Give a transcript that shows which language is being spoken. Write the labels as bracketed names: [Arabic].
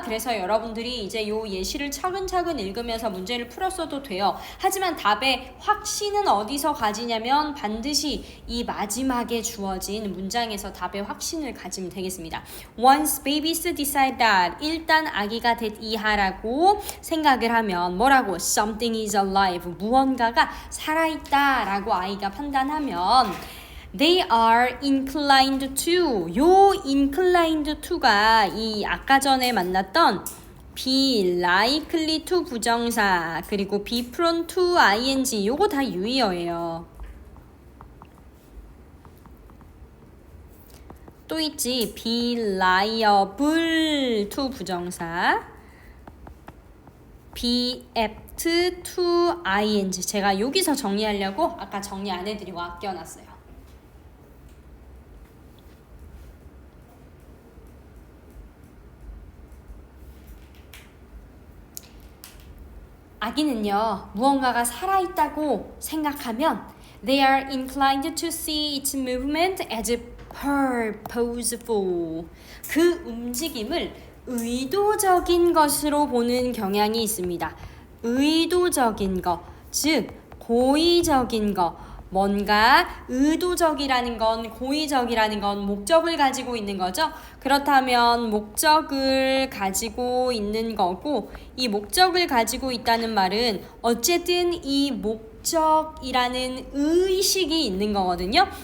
[Korean] 그래서 여러분들이 이제 요 예시를 차근차근 읽으면서 문제를 풀었어도 돼요. 하지만 답의 확신은 어디서 가지냐면 반드시 이 마지막에 주어진 문장에서 답의 확신을 가지면 되겠습니다. [English] Once babies decide that, [Korean] 일단 아기가 됐 이하라고 생각을 하면 뭐라고? [English] Something is alive, [Korean] 무언가가 살아있다 라고 아이가 판단하면 [English] They are inclined to. [Korean] 요 inclined to가 이 아까 전에 만났던 be likely to 부정사 그리고 be prone to ing 요거 다 유의어예요. 또 있지 be liable to 부정사 be apt to ing 제가 여기서 정리하려고 아까 정리 안 해드리고 아껴놨어요. 아기는요 무언가가 살아있다고 생각하면 [English] they are inclined to see its movement as purposeful. [Korean] 그 움직임을 의도적인 것으로 보는 경향이 있습니다. 의도적인 것, 즉 고의적인 것. 뭔가 의도적이라는 건 고의적이라는 건 목적을 가지고 있는 거죠. 그렇다면 목적을 가지고 있는 거고 이 목적을 가지고 있다는 말은 어쨌든 이 목적이라는 의식이 있는 거거든요.